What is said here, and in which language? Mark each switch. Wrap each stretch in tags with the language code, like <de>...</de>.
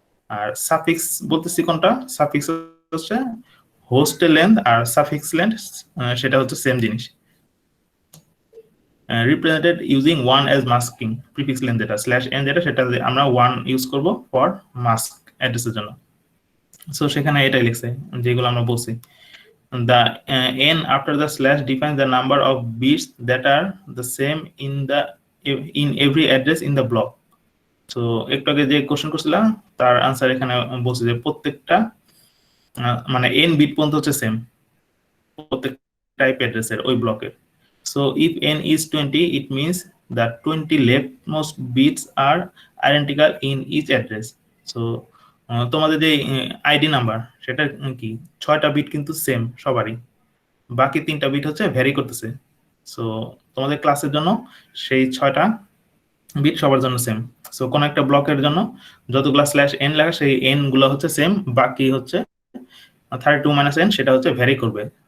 <bn>আর suffix বলতেছি কোনটা? Suffix হচ্ছে হোস্টের লেন্থ, আর সাফিক্স লেন্থ সেটা হচ্ছে সেম জিনিস।</bn> <en>Represented using 1 as masking.</en> <bn>Prefix length যেটা স্ল্যাশ এন যেটা, সেটা আমরা 1 ইউজ করব ফর মাস্ক অ্যাড্রেসের জন্য। সো সেখানে এটাই লিখছে যেগুলো আমরা বলছি।</bn> <en>The n after the slash defines the number of bits that are the same in every address in the block.</en> <bn>So একটু আগে যে কোশ্চেন করছিলাম তার আনসার এখানে বলছে যে প্রত্যেকটা মানে n বিট পর্যন্ত হচ্ছে সেম প্রত্যেক টাইপ অ্যাড্রেসের ওই ব্লকের।</bn> <en>So if n is 20, it means that 20 leftmost bits are identical in each address.</en> <bn>So তোমাদের যে আইডি নাম্বার সেটা কি 6টা বিট কিন্তু সেম সবারই, বাকি 3টা বিট হচ্ছে ভ্যারি করতেছে। সো তোমাদের ক্লাসের জন্য সেই 6টা বিট সবার জন্য সেম। সো কোন একটা ব্লকের জন্য যতগুলা স্ল্যাশ এন লাগা সেই এন গুলো হচ্ছে সেম, বাকি হচ্ছে 32 মাইনাস এন সেটা হচ্ছে ভ্যারি করবে।</bn>